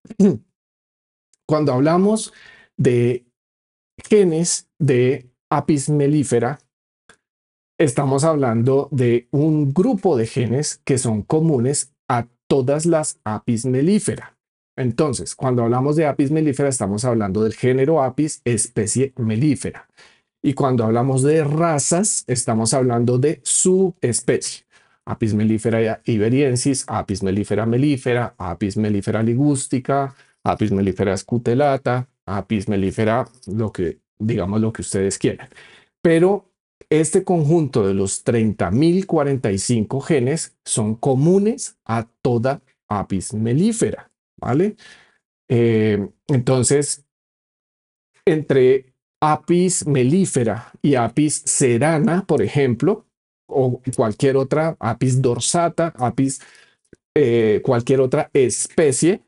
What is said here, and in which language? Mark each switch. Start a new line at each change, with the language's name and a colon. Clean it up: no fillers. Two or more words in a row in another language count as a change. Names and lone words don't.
Spanish: Cuando hablamos de genes de Apis mellifera, estamos hablando de un grupo de genes que son comunes a todas las Apis mellifera. Entonces, cuando hablamos de Apis mellifera, estamos hablando del género Apis, especie melífera. Y cuando hablamos de razas, estamos hablando de subespecie. Apis mellifera iberiensis, Apis mellifera mellifera, Apis mellifera ligustica, Apis mellifera scutellata, Apis mellifera, digamos lo que ustedes quieran. Pero este conjunto de los 30.045 genes son comunes a toda Apis mellifera, ¿vale? Entonces, entre Apis mellifera y Apis cerana, por ejemplo, o cualquier otra, Apis dorsata, cualquier otra especie.